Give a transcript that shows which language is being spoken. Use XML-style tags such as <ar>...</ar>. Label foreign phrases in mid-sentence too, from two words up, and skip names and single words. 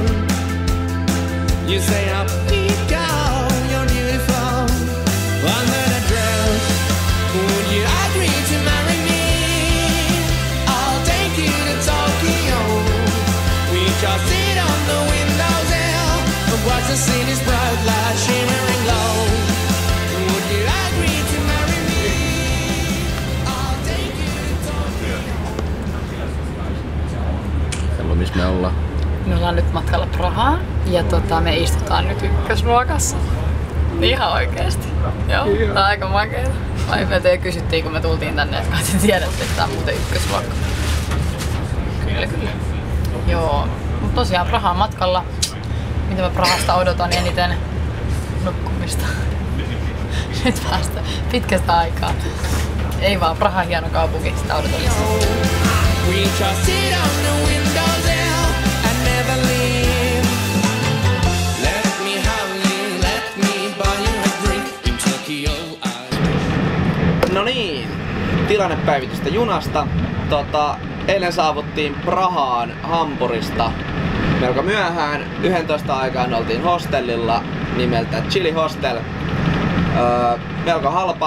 <en>You say up we go, you're beautiful under the dress. Would you agree to marry me? I'll take you to Tokyo. We just sit on the windowsill and watch the city's bright light shimmering low.</en> <fi>Missä me ollaan? Me ollaan nyt matkalla Prahaan ja me istutaan nyt ykkösluokassa. Ihan oikeesti. Joo, tää on aika makeeta. Me kysyttiin kun me tultiin tänne, että kai te tiedätte, että tää on muuten ykkösluokka. Kyllä. Joo, mut tosiaan Prahaan matkalla. Mitä mä Prahasta odotan eniten? Nukkumista. Nyt päästä pitkästä aikaa. Ei vaan, Praha hieno kaupunki, sitä odotan lisää.</fi> <en>We just sit on the windowsill and never leave. Let me have you, let me buy you a drink in Tokyo.</en> <fi>No niin, tilannepäivitystä junasta. Eilen saavuttiin Prahaan Hampurista melko myöhään. 11 aikaan oltiin hostellilla nimeltä Chili Hostel. Melko halpa.</fi>